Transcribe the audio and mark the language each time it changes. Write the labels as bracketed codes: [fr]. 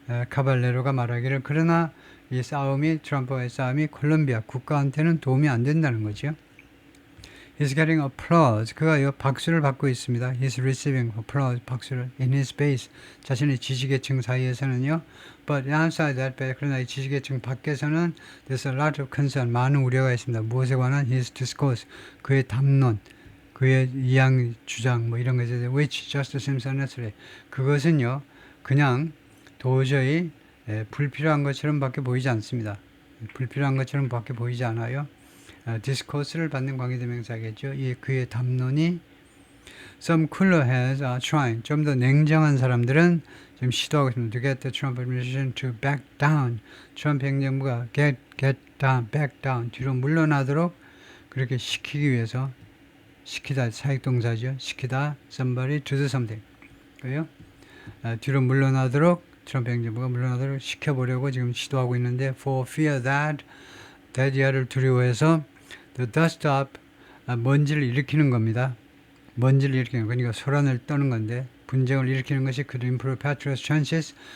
[ko] 카발레로가 말하기를 그러나 이 싸움이 트럼프와의 싸움이 콜롬비아 국가한테는 도움이 안 된다는 거죠. [en] He's getting applause. [ko] 그가 박수를 받고 있습니다. [en] He's receiving applause. [ko] 박수를 [en] in his base. [ko] 자신의 지지계층 사이에서는요. [en] But outside that, [ko] 그러나 이 지지계층 밖에서는 [en] there's a lot of concern. [ko] 많은 우려가 있습니다. 무엇에 관한 [en] his discourse. [ko] 그의 담론. 그의 이양 주장 뭐 이런 것에 대해 [en] which just seems unnecessary. [ko] 그것은요 그냥 도저히 불필요한 것처럼 밖에 보이지 않습니다. 불필요한 것처럼 밖에 보이지 않아요. 디스코스를 받는 관계대명사겠죠. 이 그의 담론이 [en] some cooler heads are trying [ko] 좀 더 냉정한 사람들은 지금 시도하고 있습니다. [en] To get the Trump administration to back down. [ko] 트럼프 행정부가 [en] get down, back down [ko] 뒤로 물러나도록 그렇게 시키기 위해서 시키다 사역동사죠. [en] 시키다 somebody to do something. [ko] 그래요? 뒤로 물러나도록 트럼프 행정부가 물러나도록 시켜보려고 지금 시도하고 있는데 [en] for fear that [ko] 대지하를 두려워해서 [en] the dust up [ko] 먼지를 일으키는 겁니다. 먼지를 일으키는 그러니까 소란을 떠는 건데 분쟁을 일으키는 것이 [en] could improve Petro's chances.